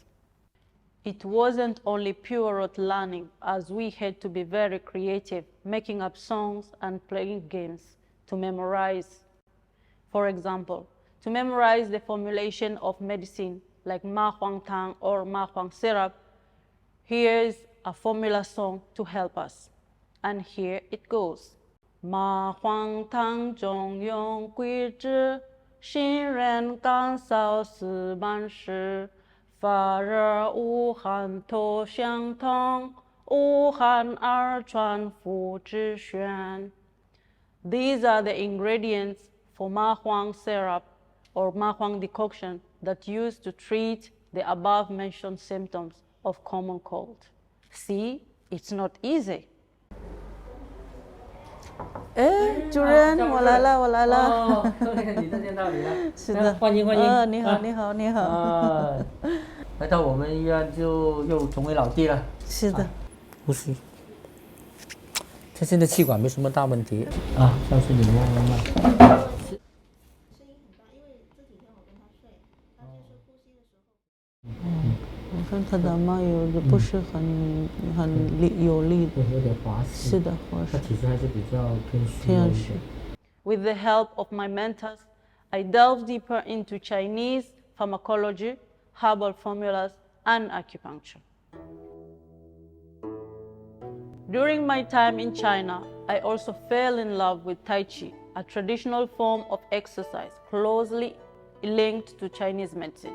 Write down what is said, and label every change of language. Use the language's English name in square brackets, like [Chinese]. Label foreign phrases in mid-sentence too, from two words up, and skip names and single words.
[English] It wasn't only pure rote learning, as we had to be very creative, making up songs and playing games to memorize. For example, to memorize the formulation of medicine like Ma Huang Tang or Ma Huang syrup, here's a formula song to help us. And here it goes. [Chinese] 麻黄汤中用桂枝，杏仁甘草四般施，发热恶寒头项痛，无汗而喘服之宣. [English] These are the ingredients for Ma Huang syrup or Ma Huang decoction that used to treat the above-mentioned symptoms of common cold. See, it's not easy. [Chinese] 主人，我来了，我来了。哦，你这见到你了。是的，欢迎欢迎。你好，你好，你好。来到我们医院就又重回老地了。是的。呼吸。他现在气管没什么大问题啊，上次你慢慢。声音很大，因为这几天我跟他睡，他就是呼吸的时候。我看他的脉有不是很有力的，有点滑实。是的，滑实。他体质还是比较偏虚。 [English] With the help of my mentors, I delved deeper into Chinese pharmacology, herbal formulas, and acupuncture. During my time in China, I also fell in love with Tai Chi, a traditional form of exercise closely linked to Chinese medicine.